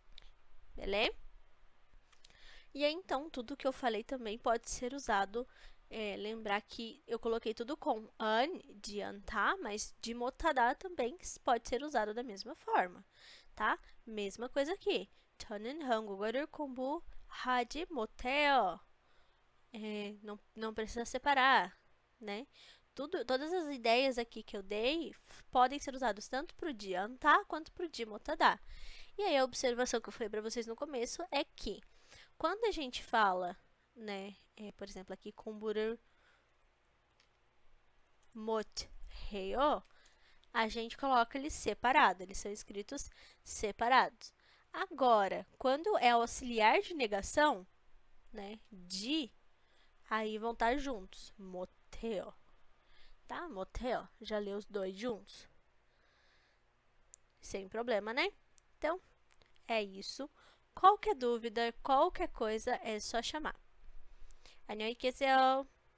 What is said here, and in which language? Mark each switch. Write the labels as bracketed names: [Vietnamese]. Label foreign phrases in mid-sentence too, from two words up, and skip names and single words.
[Portuguese] Beleza? E aí, então, tudo que eu falei também pode ser usado lembrar que eu coloquei tudo com an, de antar, mas de motadá também pode ser usado da mesma forma, tá? Mesma coisa aqui. [Korean] 저는 한국어를 공부하지 못해요. [Portuguese] Não precisa separar, né? Todas as ideias aqui que eu dei podem ser usadas tanto para o de antar quanto para o de motadá. E aí a observação que eu falei para vocês no começo é que quando a gente fala, né, por exemplo, aqui [Korean] 공부를 못해요, [Portuguese] a gente coloca eles separados, eles são escritos separados. Agora, quando é auxiliar de negação, né, de, aí vão estar juntos, 못해요, tá? 못해요, já leu os dois juntos. Sem problema, né? Então, é isso. Qualquer dúvida, qualquer coisa, é só chamar. [Korean] 안녕히 계세요.